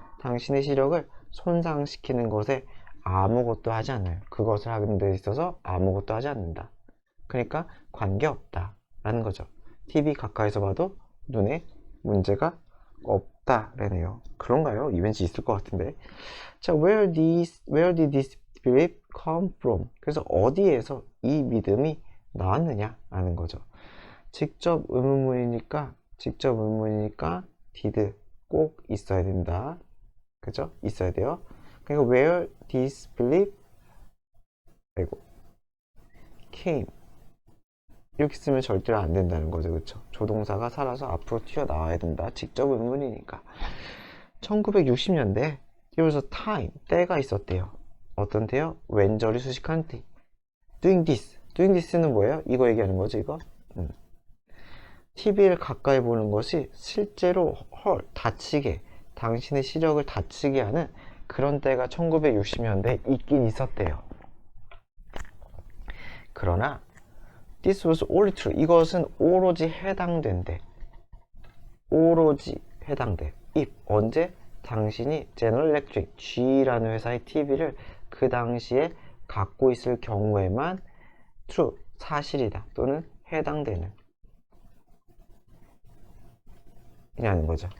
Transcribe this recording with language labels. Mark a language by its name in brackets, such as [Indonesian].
[Korean] 당신의 시력을 손상시키는 것에 아무것도 하지 않아요. 그것을 하는 데 있어서 아무것도 하지 않는다. 그러니까 관계없다 라는 거죠. TV 가까이서 봐도 눈에 문제가 없다라네요. 그런가요? 왠지 있을 것 같은데. [English] 자, where did this belief come from? [Korean] 그래서 어디에서 이 믿음이 나왔느냐 라는 거죠. 직접 의문문이니까 did 꼭 있어야 된다. 그죠? 있어야 돼요. 그러니까 where this belief came, 이렇게 쓰면 절대로 안 된다는 거죠. 그쵸? 조동사가 살아서 앞으로 튀어나와야 된다. 직접 의문이니까. [English] 1960년대 There was a time, 때가 있었대요. [Korean] 어떤 때요? 왼절이 수식한 때. Doing this 는 뭐예요? 이거 얘기하는 거죠, 이거? TV를 가까이 보는 것이 실제로 다치게, 당신의 시력을 다치게 하는 그런 때가 1960년대에 있긴 있었대요. [English] 그러나 This was only true. [Korean] 이것은 오로지 해당된대. 오로지 해당돼. if 언제? 당신이 General Electric, G라는 회사의 TV를 그 당시에 갖고 있을 경우에만 true, 사실이다 또는 해당되는 이라는 거죠.